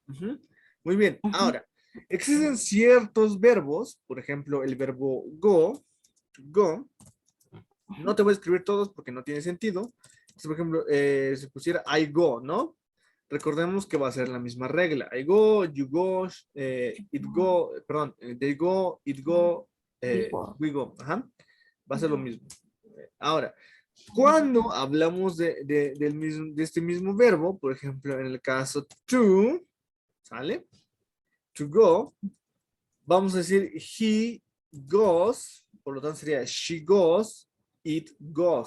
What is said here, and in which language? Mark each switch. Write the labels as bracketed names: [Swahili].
[Spanish] Ujú. Muy bien, Ujú. ahora, existen ciertos verbos, por ejemplo, el verbo go, [English] to go. [Spanish] No te voy a escribir todos porque no tiene sentido. Entonces, por ejemplo, si pusiera [English] I go, [Spanish] ¿no? Recordemos que va a ser la misma regla. [English] I go, you go, it go, [Spanish] perdón, [English] they go, it go, [Spanish] Digo. [English] we go. [Spanish] Ajá. Va a ser lo mismo. Ahora, cuando hablamos de este mismo verbo, por ejemplo, en el caso to, ¿sale? [English] To go, [Spanish] vamos a decir [English] he goes, [Spanish] por lo tanto sería [English] she goes, it goes,